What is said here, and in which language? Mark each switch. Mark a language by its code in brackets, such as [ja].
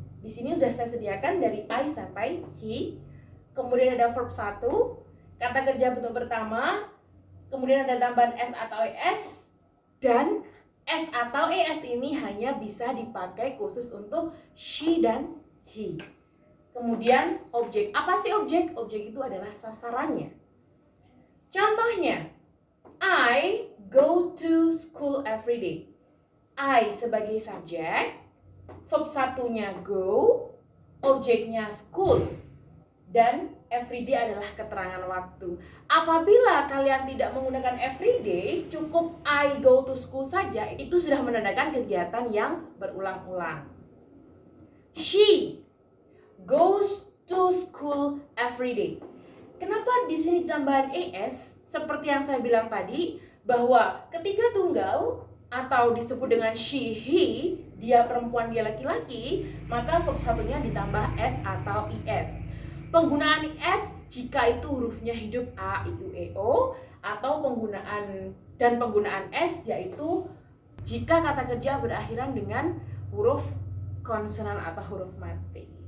[id] Di sini sudah saya sediakan dari I sampai he. Kemudian ada verb 1, kata kerja bentuk pertama. Kemudian ada tambahan S atau IS. Dan S atau ES ini hanya bisa dipakai khusus untuk she dan he. Kemudian objek. Apa sih objek? Objek itu adalah sasarannya. [en] Contohnya, I go to school every day. [id] I sebagai subjek, verb satunya go, objeknya school, dan everyday adalah keterangan waktu. Apabila kalian tidak menggunakan everyday, cukup [en] I go to school [id] saja, itu sudah menandakan kegiatan yang berulang-ulang. [en] She goes to school every day. [id] Kenapa di sini tambahan es? Seperti yang saya bilang tadi, bahwa ketiga tunggal atau disebut dengan she, he, dia perempuan, dia laki-laki, maka verb satunya ditambah s atau is. Penggunaan IS jika itu hurufnya hidup A, I, U, E, O, atau penggunaan S yaitu jika kata kerja berakhiran dengan huruf konsonan atau huruf mati.